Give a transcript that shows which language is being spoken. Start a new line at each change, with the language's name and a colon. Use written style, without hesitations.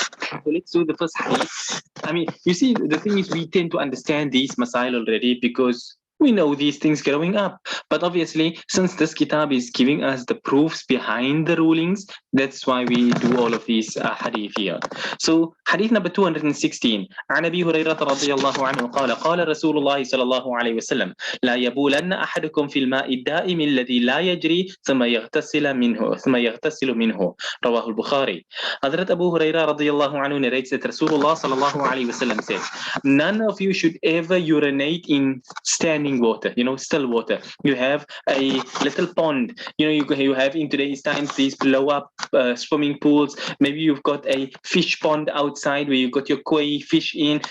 English: So let's do the first hadith. You see, the thing is, we tend to understand these masail already because we know these things growing up. But obviously, since this kitab is giving us the proofs behind the rulings, that's why we do all of these hadith here. So, hadith number 216.
Arabic: عن أبي هريرة رضي الله عنه قال قال رسول الله صلى الله عليه وسلم لا يبولن أحدكم في الماء الدائم الذي لا يجري ثم يغتسل منه رواه البخاري.
English: Hazrat Abu Hurairah radiyallahu anhu narrates that Rasulullah sallallahu alayhi wasallam said, none of you should ever urinate in standing water, still water. You have a little pond, you have in today's times these blow up swimming pools. Maybe you've got a fish pond outside where you've got your koi fish in.